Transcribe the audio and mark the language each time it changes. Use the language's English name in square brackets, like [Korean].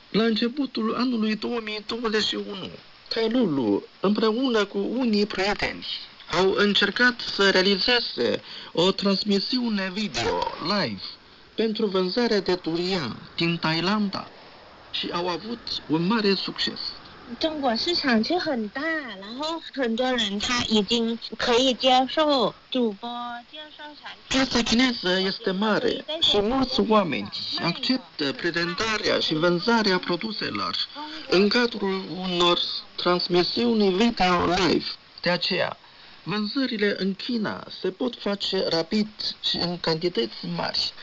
[Romanian] La începutul anului 2021, Tailulu, împreună cu unii prieteni, au încercat să realizeze o transmisiune video live pentru vânzarea de durian din Thailanda și au avut un mare succes. [Chinese] 中国市场是很大，然后很多人他已经可以接受主播介绍产品。 [Romanian] Piața chineză este mare și mulți oameni acceptă prezentarea și vânzarea produselor în cadrul unor transmisiuni video live. De aceea, vânzările în China se pot face rapid și în cantități mari.